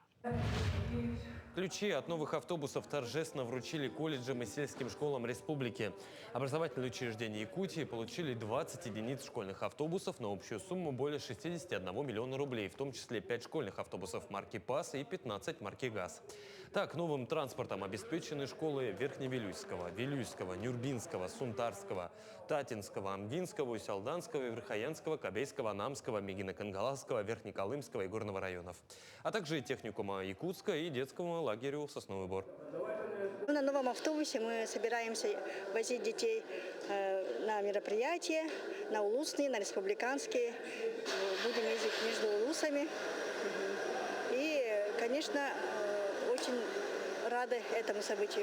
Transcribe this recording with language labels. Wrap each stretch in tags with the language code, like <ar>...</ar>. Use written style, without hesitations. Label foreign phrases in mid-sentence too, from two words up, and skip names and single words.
<ru>Ключи от новых автобусов торжественно вручили колледжам и сельским школам республики. Образовательные учреждения Якутии получили 20 единиц школьных автобусов на общую сумму более 61 миллиона рублей, в том числе 5 школьных автобусов марки ПАС и 15 марки ГАЗ. Так, новым транспортом обеспечены школы Верхневилюйского, Вилюйского, Нюрбинского, Сунтарского, Татинского, Амгинского, Усялданского, Верхоянского, Кобейского, Намского, Мегино-Кангаласского, Верхнеколымского и Горного районов, а также и техникума Якутска и детскому лагерю «Сосновый Бор». На новом автобусе мы собираемся возить детей на мероприятия, на улусные, на республиканские. Будем ездить между улусами. И, конечно, очень рады этому событию.</ru>